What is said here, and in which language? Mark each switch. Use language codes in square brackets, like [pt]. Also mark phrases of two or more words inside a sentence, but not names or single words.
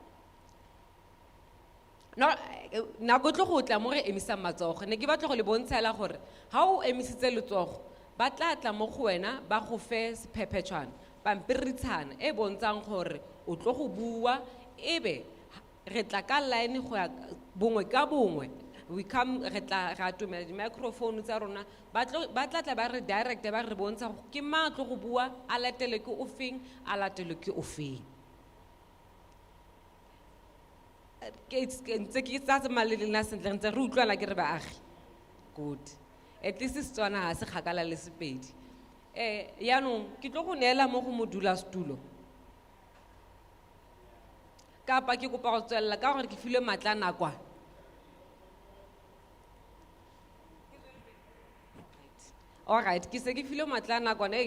[tn] no na go tlo go tla mo re emisa matsogo ne ke batla go le bontshela gore ha o emisitse letsogo ba tla tla mo go wena ba go fe sephephetšhwana pampiritshana e bontshang gore o tlo go bua ebe re tla ka line go ya bongwe ka bongwe [en] we come [tn] re tla ra atumela di-microphone tsa rona ba tla tla ba re direct ba re bontsha gore ke mang a tlo go bua a latele ke o feng a latele ke o feng ntse ke tsa tsamaya le lena sentle ntse re utlwana ke re baagi good [en] at least [tn] Setswana ha se kgakala le Sepedi yaanong ke tlo go neela mo go modulasetulo kapa ke kopa go tswelela ka gore ke filwe matla nakwana alright ke se ke filwe matla nakwana